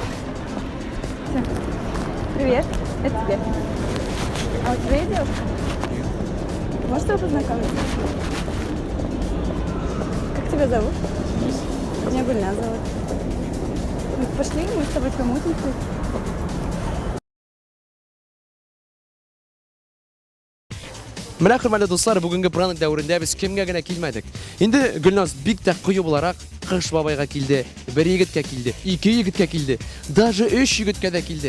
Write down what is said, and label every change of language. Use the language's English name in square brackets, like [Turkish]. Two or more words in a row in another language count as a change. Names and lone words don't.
[Russian] Всё. Привет. Это тебе. А у тебя есть девушка? Можешь его познакомить? Как тебя зовут? Меня Гульназ зовут. Ну, пошли, мы с тобой помутимся. [Tatar] Менә хөрмәтле дуслар, бүгенге пранк дәврендә без кемгә генә килмәдек. Инде Гөлназ бик тә кыю буларак Кыш бабайга килде, бер егеткә килде, ике егеткә килде, даже 3 егеткә дә килде.